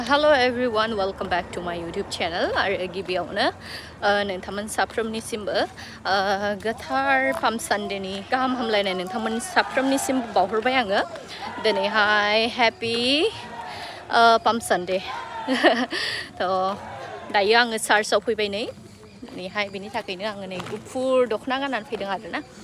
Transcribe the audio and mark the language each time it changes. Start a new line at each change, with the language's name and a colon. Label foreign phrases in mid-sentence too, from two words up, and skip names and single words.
English: Hello everyone, welcome back to my YouTube channel.
Bodo: आरो गिबियावनो नोंथांमोन साफ्रोमनिसिमबो गोथार पाम सानडेनि गाहाम हामलायनाय नोंथांमोन साफ्रोमनिसिम बावहरबाय आङो दिनैहाय हैप्पी पाम सानडे थ' दायो आङो चार्चआव फैबाय नै दिनैहाय बेनि थाखायनो आङो नै गुफुर दख'ना गाननानै फैदों आरोना